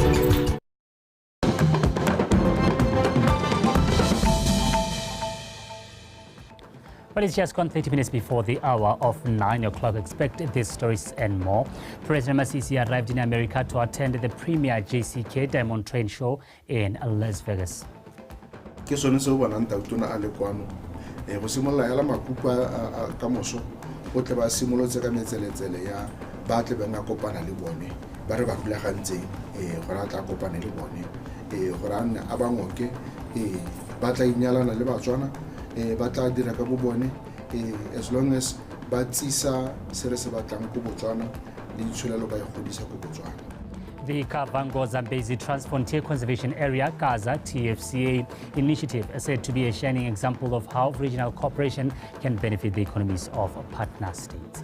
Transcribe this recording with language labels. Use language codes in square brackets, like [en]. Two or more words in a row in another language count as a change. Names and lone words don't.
[en] Well, it's just gone 30 minutes before the hour of 9 o'clock. Expect these stories and more. President Masisi arrived in America to attend the premier JCK Diamond Train Show in Las Vegas. [tn] Ke sone se o bonang tautona a le kwano go simolla hela makupa ka moso o tle ba simolotse ka metseletsele ya ba tle ba nga kopana le bone ba re ba pulagantseng go ra tla kopana le bone go ra nna a bangoke ba tla inyalana le Batswana ba tla dira ka bo bone [en] as long as [tn] ba tsisa se re se batlang go Botswana le ditshulelo ba go godisa go Botswana. [en] The Kavango-Zambezi Transfrontier Conservation Area, Kaza, TFCA initiative is said to be a shining example of how regional cooperation can benefit the economies of partner states.